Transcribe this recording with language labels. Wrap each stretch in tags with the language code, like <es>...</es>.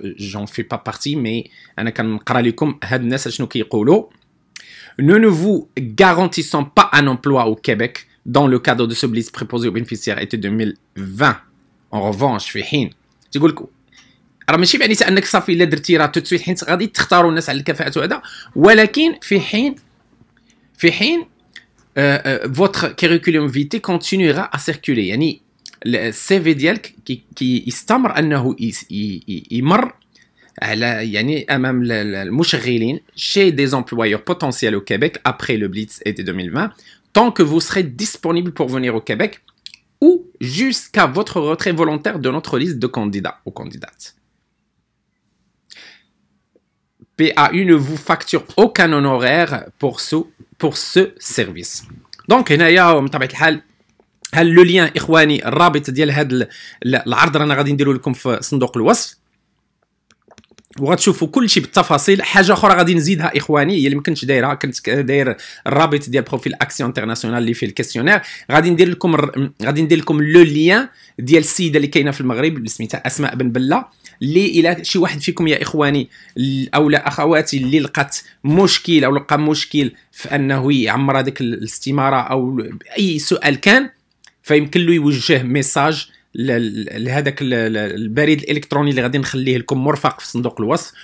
<fr>J'en fais pas partie, mais nous ne vous garantissons pas un emploi au Québec dans le cadre de ce blitz préposé aux bénéficiaires été 2020. En revanche,</fr> <ar>راه ماشي معناتها انك صافي الا درتي راه توت سويت حيت غادي تختاروا الناس على الكفاءه وهذا، ولكن في حين</ar> <fr>votre curriculum vitae continuera à circuler.</fr> <ar>يعني السي في ديالك كي يستمر انه يمر على يعني امام المشغلين</ar> <fr>chez des employeurs potentiels au Québec après le Blitz été 2020 tant que vous serez disponible pour venir au Québec ou jusqu'à votre retrait volontaire de notre liste de candidats ou candidates. PAU ne vous facture aucun honoraire pour ce service.</fr> <ar>Donc هنايا بطبيعه الحال لو لين اخواني الرابط ديال هذا العرض رانا غادي نديرو لكم في صندوق الوصف وغتشوفوا كل شيء بالتفاصيل. حاجه اخرى غادي نزيدها اخواني هي اللي ما كنتش دايرها، كنت داير الرابط ديال بروفيل اكسيون انترناسيونال اللي فيه الكيسيونير، غادي ندير لكم لو لين ديال السيده اللي كاينه في المغرب اللي سميتها اسماء بن بله، اللي الى شي واحد فيكم يا اخواني او لا اخواتي اللي لقات مشكل او لقى مشكل في انه يعمر هذيك الاستماره او اي سؤال كان، فيمكن له يوجه ميساج لهذاك البريد الالكتروني اللي غادي نخليه لكم مرفق في صندوق الوصف.</ar>